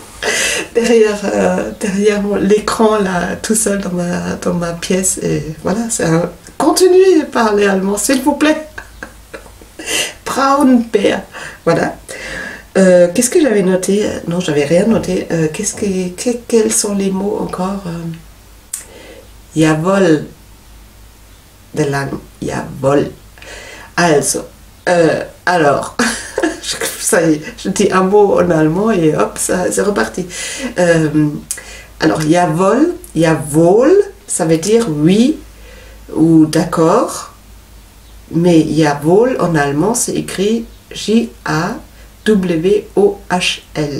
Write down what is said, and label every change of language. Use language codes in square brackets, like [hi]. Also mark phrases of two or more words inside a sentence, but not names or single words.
[fr] Derrière l'écran, là, tout seul dans ma pièce. Et voilà, continuez de parler allemand, s'il vous plaît. Braunbär. Voilà. Qu'est-ce que j'avais noté? Non, j'avais rien noté. Quels sont les mots encore? [de] Jawohl. De lang. Jawohl. Also. [fr] Alors. Ça y est, je dis un mot en allemand et hop, c'est reparti. Alors, jawohl, ça veut dire oui ou d'accord. Mais jawohl en allemand, c'est écrit J-A-W-O-H-L.